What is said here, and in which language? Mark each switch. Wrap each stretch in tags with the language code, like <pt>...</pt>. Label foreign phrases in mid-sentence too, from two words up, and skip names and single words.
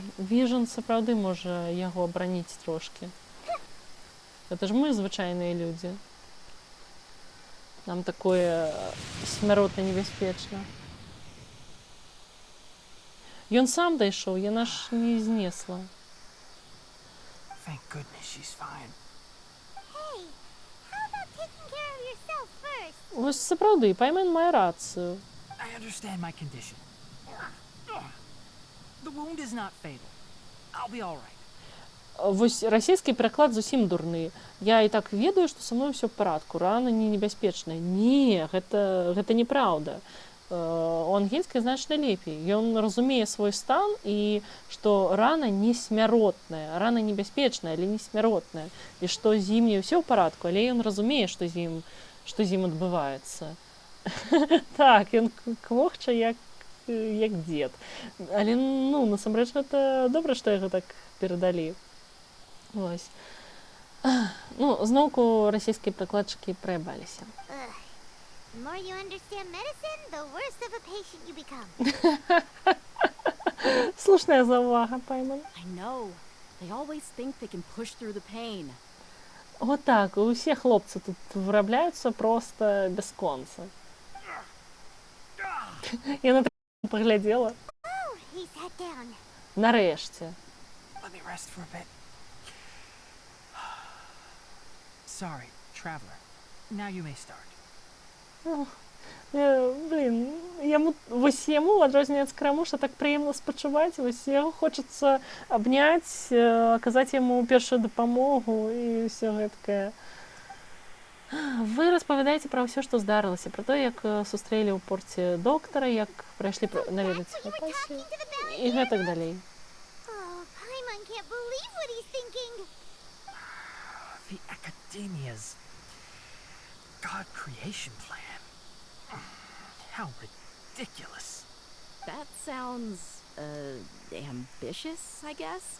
<be>Віжан сапраўды можа яго абараніць трошкі. Гэта ж мы звычайныя людзі. Нам такое смяротна небяспечна. Ён сам дайшоў, яна ж не знесла.</be> <en>Thank goodness she's fine. Hey, how about taking care of yourself first?</en> <be>Вось сапраўды, Паймен мае рацыю.</be> <en>I understand my condition. The wound is not fatal. I'll be all right.</en> <be>Вось расійскі пераклад зусім дурны. Я і так ведаю, што са мной ўсё ў парадку, рана не небяспечная. Не, гэта неправда. У ангельскай значна лепей. Ён разумее свой стан і што рана не смяротная, рана небяспечная, але не смяротная. І што з ім не ўсё ў парадку, але ён разумее, што з ім адбываецца. Так, ён квохча як дзед. Але, насамрэч, гэта добра, што яго так перадалі. Вось. Зноўку расійскія прыкладчыкі праябаліся.</be> <en>The more you understand medicine, the worse of a patient you become.</en> <be>Слушная заўвага, Паймен.</be> <en>I know. They always think they can push through the pain.</en> <be>Вот так, усе хлопцы тут вырабляюцца проста бясконца. Я на паглядзела. Нарэшце.</be> <en>Let me rest for a bit. Sorry, traveler. Now you may start.</en> <be>Вось яму, адрозненне ад скрамуша, так прыемна спачуваць. Вось яго хочацца абняць, аказаць яму першую дапамогу і ўсё гэткае. Вы распавядаеце пра ўсё, што здарылася, пра тое, як сустрэлі ў порце доктара, як прайшлі наведаць Hypatia і гэтак далей.</be> <en>The Academia's God creation plan. How ridiculous. That sounds, ambitious, I guess?</en>